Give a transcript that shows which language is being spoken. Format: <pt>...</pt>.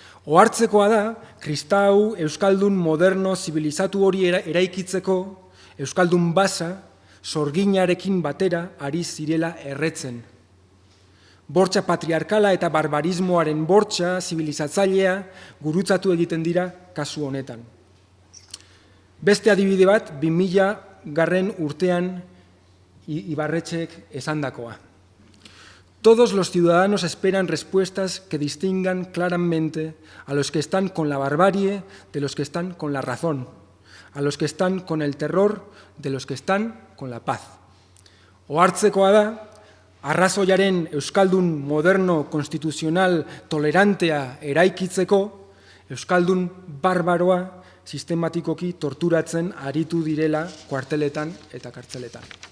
<eu>Ohartzekoa da, kristau, euskaldun moderno, zibilizatu hori eraikitzeko, euskaldun basa, sorginarekin batera ari zirela erretzen. Bortxa patriarkala eta barbarismoaren bortxa, zibilizatzailea, gurutzatu egiten dira kasu honetan. Beste adibide bat, 2000 urtean Ibarretxek esandakoa.</eu> <es>Todos los ciudadanos esperan respuestas que distingan claramente a los que están con la barbarie de los que están con la razón, a los que están con el terror de los que están con la paz.</es> <eu>Ohartzekoa da, arrazoiaren euskaldun moderno konstituzional tolerantea eraikitzeko, euskaldun barbaroa sistematikoki torturatzen aritu direla kuarteletan eta kartzeletan.</eu>